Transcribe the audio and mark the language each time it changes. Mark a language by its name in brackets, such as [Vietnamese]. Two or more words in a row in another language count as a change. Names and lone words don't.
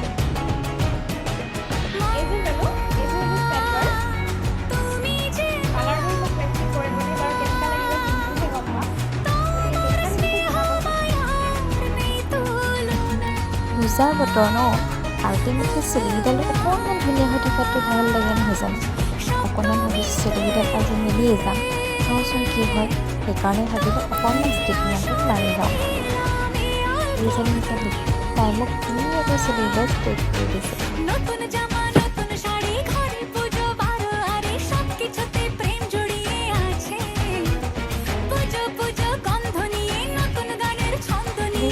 [Assamese] পূজাৰ বতৰ ন আল্টিমেটলি চুলিকেইডাল অকণমান ধুনীয়া হৈ থকাটো ভাল লাগে নহয় জানো অকণমান ভাবিছোঁ চুলিকেইডাল আজি মিলিয়ে যাম চাওঁচোন কি হয় সেইকাৰণে ভাবিলোঁ অকণমান ষ্টিকমেণ্টত মাৰি যাওঁ এইজনী হিচাপে তাই মোক ধুনীয়াকৈ চুলিকেইডাল ষ্ট্ৰেট কৰি দিছে [Bangla] নতুন জামা নতুন শাড়ি ঘরে পুজো বারো আরে সবকিছুতে প্রেম জড়িয়ে আছে পুজো পুজো গন্ধ নিয়ে নতুন গানের ছন্দ নিয়ে